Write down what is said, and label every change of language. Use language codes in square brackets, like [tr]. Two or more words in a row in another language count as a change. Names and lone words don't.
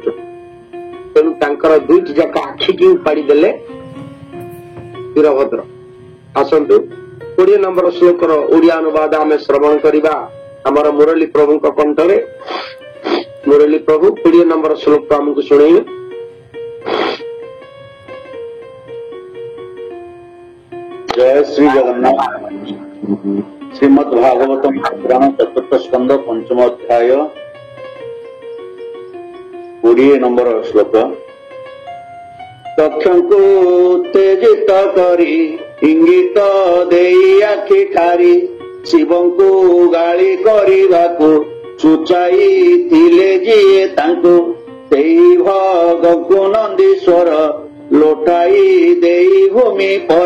[or] ତେଣୁ ତାଙ୍କର ଦୁଇଟି ଯାକ ଆଖିକି ଉପାଡ଼ି ଦେଲେ ବୀରଭଦ୍ର। ଆସନ୍ତୁ 20 ନମ୍ବର ଶ୍ଲୋକର ଓଡିଆ ଅନୁବାଦ ଆମେ ଶ୍ରବଣ କରିବା ଆମର ମୁରଲୀ ପ୍ରଭୁଙ୍କ କଣ୍ଠରେ। ମୁରଲୀ ପ୍ରଭୁ 20 ନମ୍ବର ଶ୍ଲୋକ ଆମକୁ ଶୁଣେଇବେ। ଜୟ ଶ୍ରୀ ଜଗନ୍ନାଥ। ଶ୍ରୀମଦ୍ ଭାଗବତମ ପୁରାଣ ଚତୁର୍ଥ ସ୍କନ୍ଦ ପଞ୍ଚମ ଅଧ୍ୟାୟ 20 ନମ୍ବର ଶ୍ଲୋକ। दक्षଙ୍କୁ ଉତ୍ତେଜିତ କରି ଇଙ୍ଗିତ ଦେଇ ଆଖି ଠାରି ଶିବଙ୍କୁ ଗାଳି କରିବାକୁ ସୂଚାଇଥିଲେ ଯିଏ ତାଙ୍କୁ, ସେଇ ଭଗକୁ ନନ୍ଦୀଶ୍ୱର ଲୋଟାଇ ଦେଇ ଭୂମି ପର।